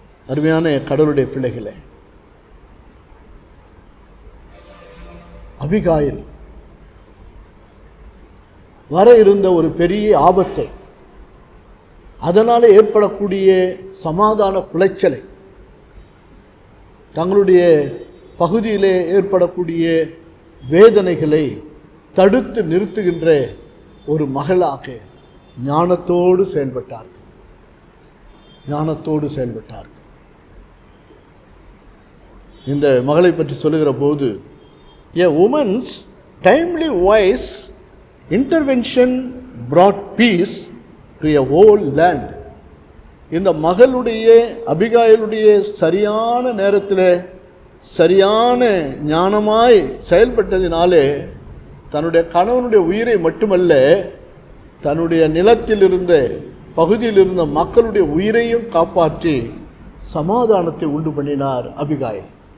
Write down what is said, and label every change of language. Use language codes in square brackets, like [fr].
[ta] அருமையான கடவுளுடைய பிள்ளைகளே, அபிகாயில் வர இருந்த ஒரு பெரிய ஆபத்தை, அதனால் ஏற்படக்கூடிய சமாதான குலைச்சலை, தங்களுடைய பகுதியிலே ஏற்படக்கூடிய வேதனைகளை தடுத்து நிறுத்துகின்ற ஒரு மகளாக ஞானத்தோடு செயல்பட்டார்கள். ஞானத்தோடு செயல்பட்டார்கள். இந்த மகளை பற்றி சொல்லுகிற போது, [en] a woman's timely wise intervention brought peace to a whole land. [ta] இந்த மகளுடைய அபிகாயிலுடைய சரியான நேரத்தில் சரியான ஞானமாய் செயல்பட்டதினாலே தன்னுடைய கணவனுடைய உயிரை மட்டுமல்ல, தன்னுடைய நிலத்தில் இருந்த பகுதியில் இருந்த மக்களுடைய உயிரையும் காப்பாற்றி சமாதானத்தை உண்டு பண்ணினார் அபிகாயில்.